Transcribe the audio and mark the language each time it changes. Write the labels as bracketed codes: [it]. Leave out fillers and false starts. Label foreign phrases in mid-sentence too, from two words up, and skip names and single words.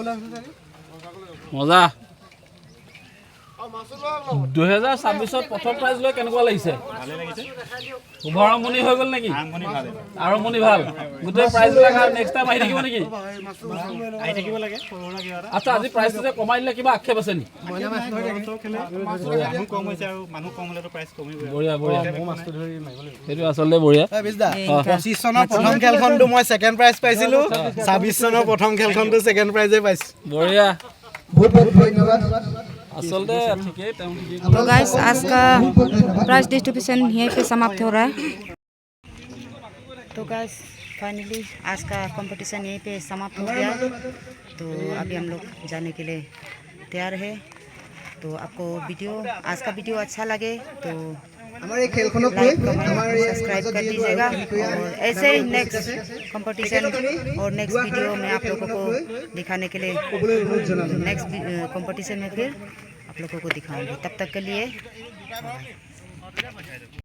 [as] মজা 2026ত প্ৰথম প্ৰাইজ লৈ কেনেকুৱা লাগিছে শুভাৰম্ভণি হৈ গ'ল নেকি আৰম্ভণি ভাল গোটেই প্ৰাইজবিলাক আৰু [en] next time [as] আহি থাকিব নেকি আচ্ছা আজি প্ৰাইজটো যে কমাই দিলে কিবা আক্ষেপ আছে নেকি বঢ়িয়া বঢ়িয়া সেইটো আচলতে বঢ়িয়া 25 চনৰ প্ৰথম খেলখনটো মই [en] second prize [as] পাইছিলোঁ 26 চনৰ প্ৰথম খেলখনটো [en] second prize [as] পাইছোঁ বঢ়িয়া বহুত বহুত ধন্যবাদ আচলতে ঠিকেই তেওঁ ঠিকেই [hi] तो गाइस आज का [en] prize distribution [hi] यहीं पे समाप्त हो रहा है। तो गाइस फाइनली आज का कंपटीशन यहीं पे समाप्त हो गया। तो अभी हम लोग जाने के लिए तैयार है। तो आपको आज का वीडियो अच्छा लगे तो [as] আমাৰ এই খেলখনক [en] like comment subscribe [hi] कर दीजिएगा और ऐसे ही [en] next competition [hi] और [en] next video [hi] में आप लोगों को दिखाने के लिए [en] next competition [hi] में फिर आप लोगों को दिखाऊंगी। तब तक के लिए